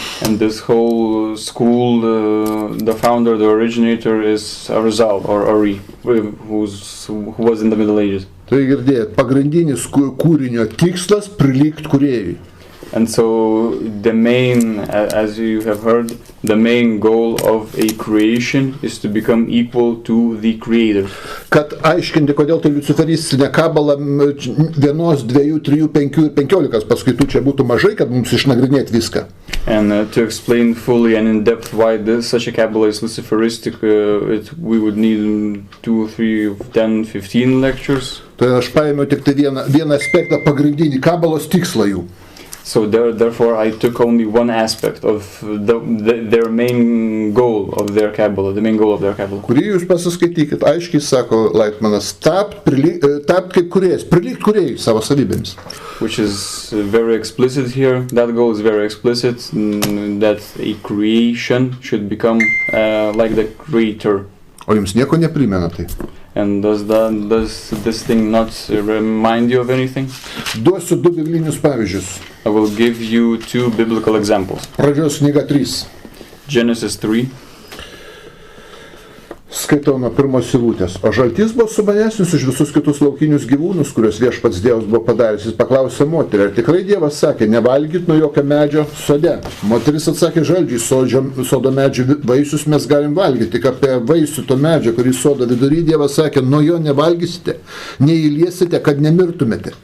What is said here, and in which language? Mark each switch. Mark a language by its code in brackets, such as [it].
[en] And this whole school, the founder, the originator is Arizal or Ari, who was in the Middle Ages. [lt] Tai girdėjot, pagrindinis kūrinio tikslas prilygti kūrėjui. [en] And so the main, as you have heard, the main goal of a creation is to become equal to the Creator. [lt] Kad aiškinti, kodėl tai liuciferistinė kabala 1, 2, 3, 5 ir 15 paskaitų čia būtų mažai, kad mums išnagrinėti viską. [en] And to explain fully and in depth why such a Kabbalah is Luciferistic, we would need 2, 3, 10, 15 lectures. [lt] Tai aš paėmiau tik tai vieną aspektą pagrindinį kabalos tikslą jų. [en] So therefore I took only one aspect of their main goal of their Kabbalah, the main goal of their Kabbalah. [lt] Kurį jūs pasiskaitykit, aiškiai sako Laitmanas, tapt kaip kūrėjas, prilygti kūrėjui savo savybėmis. [en] Which is very explicit here, that goal is very explicit, that a creation should become like the Creator. [lt] O jums nieko neprimena tai? [en] And does this thing not remind you of anything? [lt] Duosiu 2 biblinius pavyzdžius. [en] I will give you 2 biblical examples. [lt] Pradžios knyga 3. [en] Genesis 3. [lt] Skaitau nuo pirmos eilutės. O žaltys buvo sumanesnis už visus kitus laukinius gyvūnus, kuriuos viešpats Dievas buvo padaręs. Jis paklausė moterį, ar tikrai Dievas sakė, nevalgyt nuo jokio medžio sode. Moteris atsakė, žalčiai, sodo medžio vaisius mes galim valgyti, tik apie vaisių to medžio, kurį sodo vidury Dievas sakė, nuo jo nevalgysite, neįliesite, kad nemirtumėte.